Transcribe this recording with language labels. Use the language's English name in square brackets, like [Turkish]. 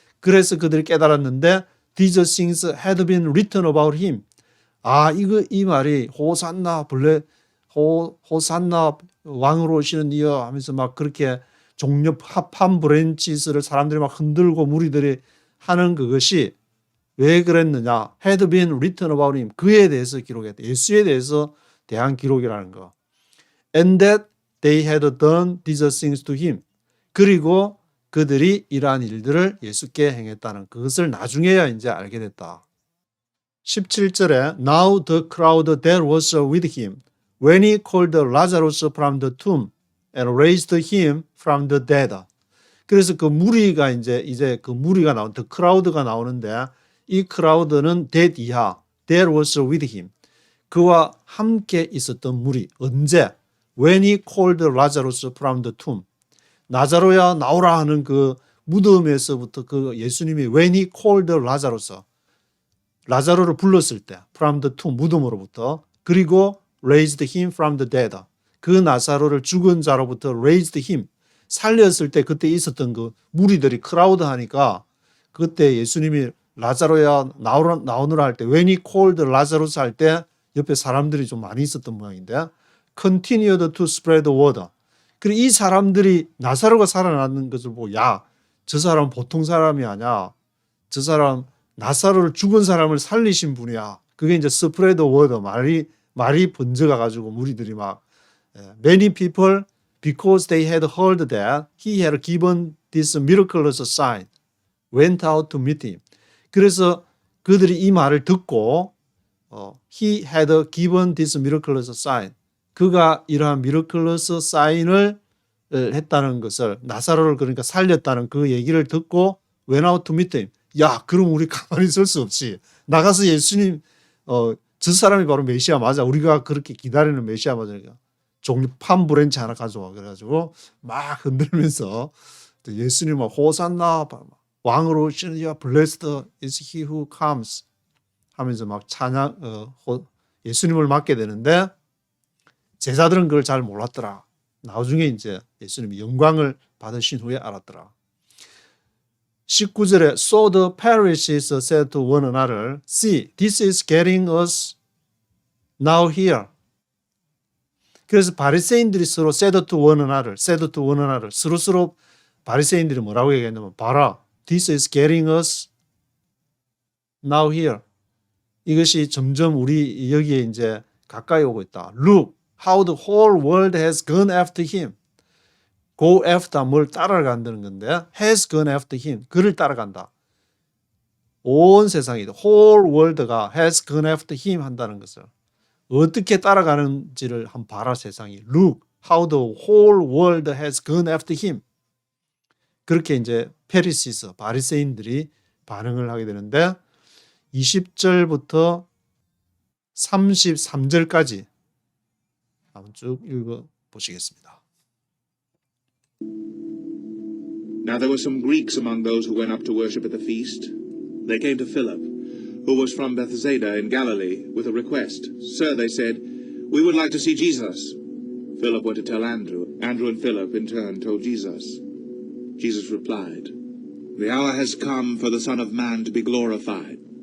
[Korean] 그래서 그들이 깨달았는데 [English] these things had been written about him. [Korean] 이 말이 호산나 호산나 왕으로 오시는 이여 하면서 막 그렇게 종려 palm branches를 사람들이 막 흔들고 무리들이 하는 그것이 왜 그랬느냐? [English] had been written about him. [Korean] 그에 대해서 기록했다. 예수에 대해서 대한 기록이라는 거. [English] And that they had done these things to him. [Korean] 그리고 그들이 이러한 일들을 예수께 행했다는 그것을 나중에야 이제 알게 됐다. 17절에 [English] Now the crowd that was with him when he called Lazarus from the tomb and raised him from the dead. [Korean] 그래서 그 무리가 이제 그 무리가 [English] the crowd [Korean] 가 나오는데 이 crowd는 that 이하 [English] that was with him. [Korean] 그와 함께 있었던 무리. 언제? [English] When he called Lazarus from the tomb. [Korean] 나자로야 나오라 하는 그 무덤에서부터 그 예수님이 [English] when he called Lazarus. [Korean] 라자로를 불렀을 때 [English] from the tomb [Korean] 무덤으로부터 그리고 [English] raised him from the dead. [Korean] 그 나사로를 죽은 자로부터 [English] raised him [Korean] 살렸을 때 그때 있었던 그 무리들이 크라우드 하니까 그때 예수님이 라자로야 나오느라 할 때 when he called Lazarus 할 때 옆에 사람들이 좀 많이 있었던 모양인데 [English] continued to spread the word. [Korean] 그리고 이 사람들이 나사로가 살아나는 것을 보고 저 사람은 보통 사람이 아니야. 저 사람 나사로를 죽은 사람을 살리신 분이야. 그게 이제 [English] spread the word [Korean] 말이 번져가 가지고 무리들이 막 [English] many people because they had heard that he had given this miraculous sign went out to meet him. [Korean] 그래서 그들이 이 말을 듣고 [English] he had given this miraculous sign. [Korean] 그가 이러한 [English] miraculous sign [Korean] 을 했다는 것을 나사로를 그러니까 살렸다는 그 얘기를 듣고 [English] went out to meet him. [Korean] 그럼 우리 가만히 있을 수 없이 나가서 예수님 저 사람이 바로 메시아 맞아. 우리가 그렇게 기다리는 메시아 맞아. 종류 팜 브랜치 하나 가져와. 그래가지고 막 흔들면서 예수님 호산나 왕으로 오시는 [English] blessed is he who comes [Korean] 하면서 막 찬양 예수님을 맡게 되는데 제자들은 그걸 잘 몰랐더라. 나중에 이제 예수님이 영광을 받으신 후에 알았더라. 19절에 [English] So the Pharisees said to one another, See, this is getting us now here. [Korean] 그래서 바리새인들이 서로 [English] said to one another, [Korean] 서로 바리새인들이 뭐라고 얘기했냐면 봐라, [English] this is getting us now here. [Korean] 이것이 점점 우리 여기에 이제 가까이 오고 있다. [English] Look how the whole world has gone after him. Go after [Korean] 뭘 따라간다는 건데 [English] has gone after him. [Korean] 그를 따라간다. 온 세상이 [English] whole world [Korean] 가 [English] has gone after him [Korean] 한다는 것을 어떻게 따라가는지를 한번 봐라 세상이. [English] Look how the whole world has gone after him. [Korean] 그렇게 이제 페리시스 바리새인들이 반응을 하게 되는데 20절부터 33절까지 한번 쭉 읽어 보시겠습니다. [English] Now there were some Greeks among those who went up to worship at the feast. They came to Philip, who was from Bethsaida in Galilee, with a request. Sir, they said, we would like to see Jesus. Philip went to tell Andrew. Andrew and Philip in turn told Jesus. Jesus replied, The hour has come for the Son of Man to be glorified.